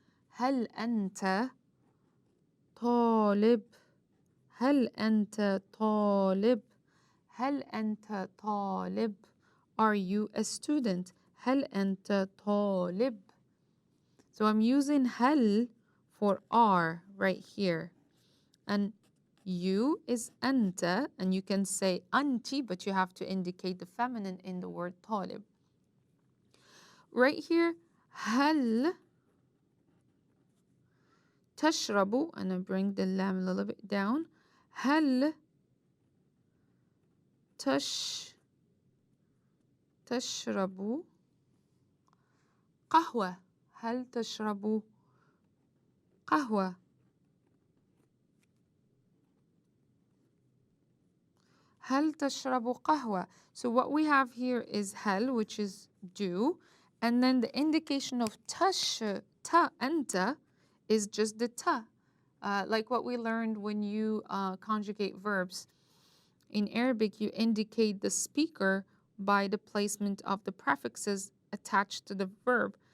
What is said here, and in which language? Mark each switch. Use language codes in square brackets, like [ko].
[ar] هل أنت طالب؟ هل أنت طالب؟ هل أنت طالب؟ [en] Are you a student? [ar] هل أنت طالب? [en] So I'm using هل for are right here. And you is أنت, and you can say أنتِ, but you have to indicate the feminine in the word طالب. Right here, [ar] هل تشرب, [en] and I bring the lam a little bit down. [ar] هل تشرب قهوة؟ هل تشرب قهوة؟ هل تشرب قهوة? [en] So what we have here is هل, which is do, and then the indication of ta, anta, is just the ta. Like what we learned when you conjugate verbs. In Arabic, you indicate the speaker by the placement of the prefixes attached to the verb.